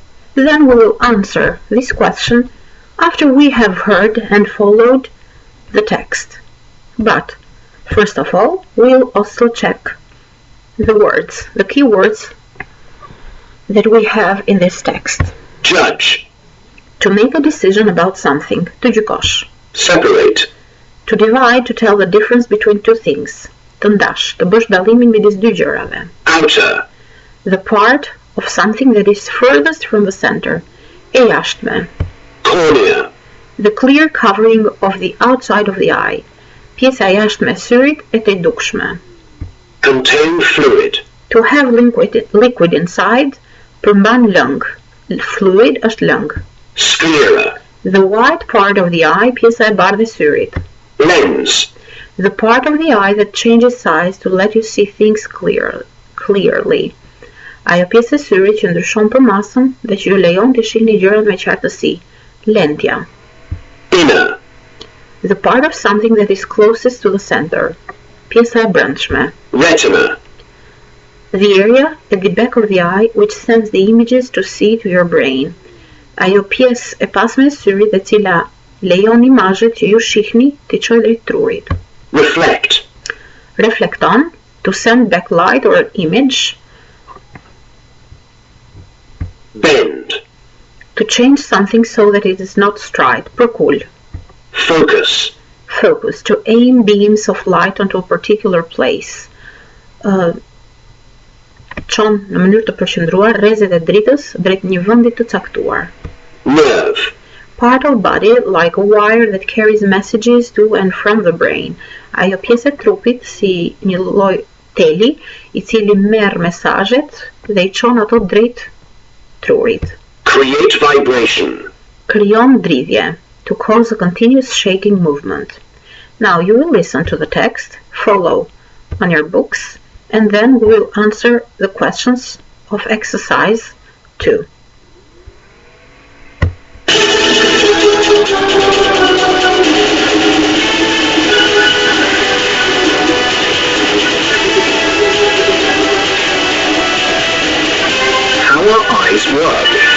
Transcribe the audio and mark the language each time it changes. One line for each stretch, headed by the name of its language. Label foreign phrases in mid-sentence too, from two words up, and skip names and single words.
English: Then we will answer this question after we have heard and followed the text. But, first of all, we'll also check the words, the key words that we have in this text. Judge. To make a decision about something.
Albanian: Të gjykosh.
English: Separate. To divide, to tell the difference between two things.
Albanian: Të ndash, të bësh dallimin midis dy gjërave.
English: Outer. The part of something that is furthest from the center.
Albanian: E jashtme.
English: Cornea. The clear covering of the outside of the eye.
Albanian: Pjesa e jashtme e syrit e të dukshme.
English: Contain fluid. To have liquid inside,
Albanian: përmban lëng. Fluid është lëng.
English: Sclera. The white part of the eye,
Albanian: pjesa e bardhë e syrit.
English: Lens. The part of the eye that changes size to let you see things clearly.
Albanian: Ajo pjesë e syrit që ndryshon për masën dhe që ju lejon të shihni gjërat me qartësi. Lentja.
English: Inner. The part of something that is closest to the center.
Albanian: Pjesa e brendshme.
English: Retina. The area at the back of the eye which sends the images to see to your brain.
Albanian: Ajo pjesë e pasme e syrit dhe cila lejon imazhet që ju shihni të çojë drejt trurit.
English: Reflect.
Albanian: Reflekton,
English: to send back light or an image. Bend. To change something so that it is not straight.
Albanian: Përkull.
English: Focus. Focus, to aim beams of light onto a particular place.
Albanian: Çon në mënyrë të përqendruar rrezet e dritës drejt një vendi të caktuar.
English: Nerve. Part of body like a wire that carries messages to and from the brain.
Albanian: Ajo pjesë e trupit si një lloj teli i cili merr mesazhet dhe i çon ato drejt trurit.
English: Create vibration.
Albanian: Krijon dridhje,
English: to cause a continuous shaking movement. Now you will listen to the text, follow on your books, and then we will answer the questions of exercise 2. How our eyes work.